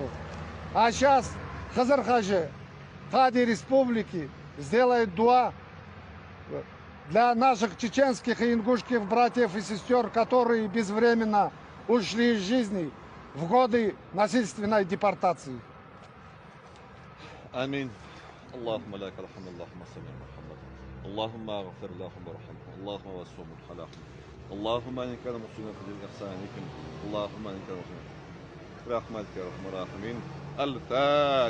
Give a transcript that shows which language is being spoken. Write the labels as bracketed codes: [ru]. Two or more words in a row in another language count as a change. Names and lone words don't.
[ru] А сейчас Хазар-Хажи, Хади Республики, сделает дуа для наших чеченских и ингушских братьев и сестер, которые безвременно ушли из жизни в годы насильственной депортации. [ar] آمين. اللهم لك الحمد اللهم صل على محمد اللهم اغفر لهم وارحمهم اللهم وسعهم خلاقهم اللهم ان كان مسلما فبإحسانكم اللهم ان كان مسلما برحمتك يا ارحم الراحمين.